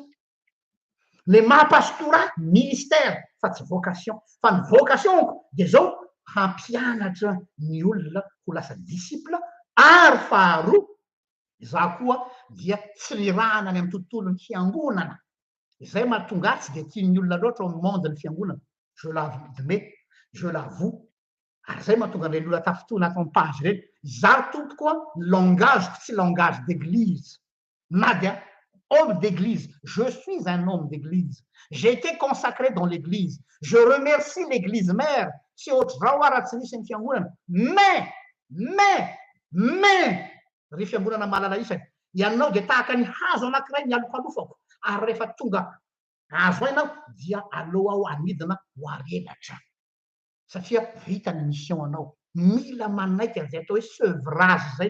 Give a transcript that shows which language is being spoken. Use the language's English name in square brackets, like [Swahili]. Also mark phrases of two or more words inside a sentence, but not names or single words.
[Malagasy] Le maha-pastorat ministère fa tsy vocation. Fa ny vocation de zao hampianatra ny olona ho lasa disciple ary faharoa za koa dia tsy nirahana any amin'ny tontolon'ny fiangonana. Zay mahatonga tsy de tian'ny olona loatra [French] au monde [Malagasy] ny fiangonana. [French] Je l'admets, je l'avoue. [Malagasy] Ary zay mahatonga ny olona tafitoana ato amin'ny page reny. Za tompoko langage tsy [French] langage d'église. [Malagasy] Na dia [French] homme d'église. Je suis un homme d'église. J'ai été consacré dans l'église. Je remercie l'église mère. [Malagasy] Tsy ohatr'izao raha tsy nisy ny fiangonana. Mais ry fiangonana mahalala isany ianao dia tahaka ny hazo anankiray mialokalofako ary rehefa tonga azo ainao dia aleo ao anidina ho arelatra satria vita ny mission anao mila manaiky an'izay atao hoe sevrage zay